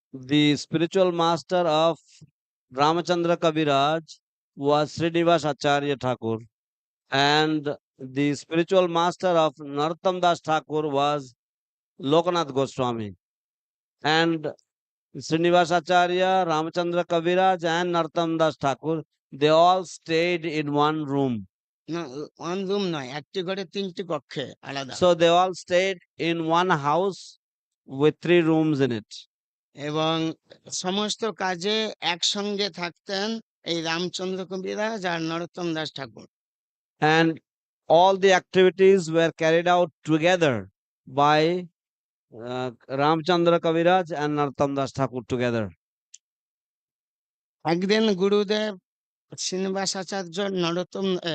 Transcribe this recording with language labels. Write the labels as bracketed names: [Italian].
[English] the spiritual master of Ramachandra Kaviraj was Srinivas Acharya Thakur, and the spiritual master of Narottam Das Thakur was Lokanath Goswami. And Srinivas Acharya, Ramachandra Kaviraj, and Narottam Das Thakur, they all stayed in one room. [Bangla] না, [English] one room [Bangla] নয়, একটি ঘরে তিনটি কক্ষে আলাদা। [English] So they all stayed in one house with 3 rooms in it. [Bangla] এবং সমস্ত কাজে একসঙ্গে থাকতেন এই রামচন্দ্র কবিরাজ আর নরোত্তম দাস ঠাকুর। [English] And all the activities were carried out together by Ramchandra Kaviraj and Narottam Das Thakur together. [Bangla] একদিন গুরুদেব শ্রীনিবাস আচার্য নরোত্তম